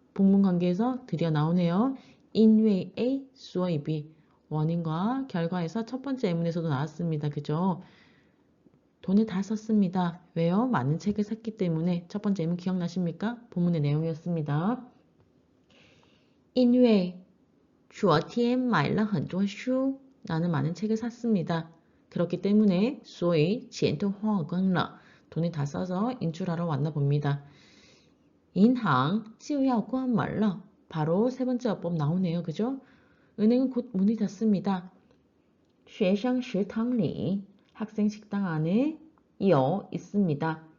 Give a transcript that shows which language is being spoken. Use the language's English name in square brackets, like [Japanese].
[Korean] 복문 관계에서 드디어 나오네요. [Chinese] 因为A, 所以B [Korean] 원인과 결과에서 첫 번째 예문에서도 나왔습니다. 그죠? 돈을 다 썼습니다. 왜요? 많은 책을 샀기 때문에 첫 번째 예문 기억나십니까? 본문의 내용이었습니다. [Chinese] 因为昨天买了很多书 [Korean] 나는 많은 책을 샀습니다. 그렇기 때문에 [Chinese] 所以钱都花光了 [Korean] 돈을 다 써서 인출하러 왔나 봅니다. [Chinese] 银行就要关门了 [Korean] 바로 세 번째 어법 나오네요. 그죠? 은행은 곧 문이 닫습니다. [Chinese] 学生食堂里 [Korean] 학생 식당 안에 有 있습니다.